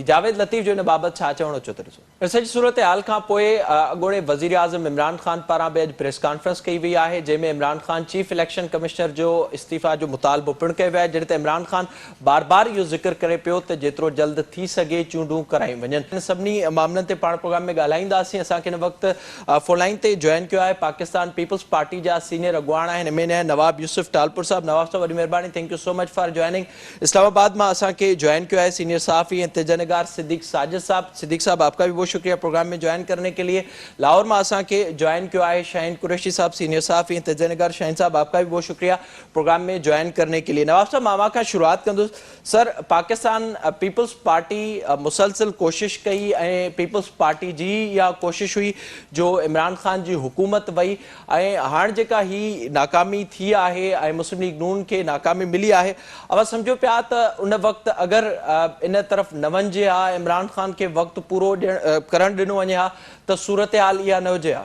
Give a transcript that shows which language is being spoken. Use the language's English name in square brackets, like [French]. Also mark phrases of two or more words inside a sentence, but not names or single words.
[Sindhi] जावेद लतीफ़ जो इन बाबति छा चवणो अचो त ॾिसो। इन सॼी सूरत हाल खां पोइ अॻूणे वज़ीर आज़म इमरान ख़ान पारां बि अॼु [English] press conference [Sindhi] कई वई आहे, जंहिंमें इमरान ख़ान [English] chief election commissioner [Sindhi] जो इस्तीफ़ा जो मुतालबो पिणु कयो वियो आहे, जॾहिं त इमरान ख़ान बार बार इहो ज़िक्र करे पियो त जेतिरो जल्द थी सघे चूंडूं करायूं वञनि। इन सभिनी मामलनि ते पाण प्रोग्राम में ॻाल्हाईंदासीं। असांखे हिन वक़्तु [English] phone line [Sindhi] ते जॉइन कयो आहे पाकिस्तान पीपल्स पार्टी जा सीनियर अॻवान आहिनि MNA नवाब यूसुफ टालपुर साहब। नवाब साहब वॾी महिरबानी, [English] Thank you so much for joining. [Urdu] اسلام آباد میں اسانکھے جوائن کیا ہے سینیئر صحافی اینڈ تجنگار صدیق ساجد صاحب. صدیق صاحب آپ کا بھی بہت شکریہ پروگرام میں جوائن کرنے کے لیے۔ لاہور میں اسانکھے جوائن کیا ہے شاہین قریشی صاحب سینیئر صحافی اینڈ تجنگار. شاہین صاحب آپ کا بھی بہت شکریہ پروگرام میں جوائن کرنے کے لیے۔ نواب صاحب ماما کا [Sindhi] शुरुआत कंदुसि। सर, पाकिस्तान पीपल्स पार्टी मुसलसिल कोशिश कई ऐं पीपल्स पार्टी जी इहा कोशिश हुई जो इमरान ख़ान जी हुकूमत वई ऐं हाणे जेका ही नाकामी थी आहे ऐं मुस्लिम लीग नून खे नाकामी मिली आहे, अब सम्झो पिया त उन वक़्तु अगरि इन तरफ़ न वञिजे हा, इमरान ख़ान खे वक़्तु पूरो करणु ॾिनो वञे हा त सूरत हाल इहा न हुजे हा।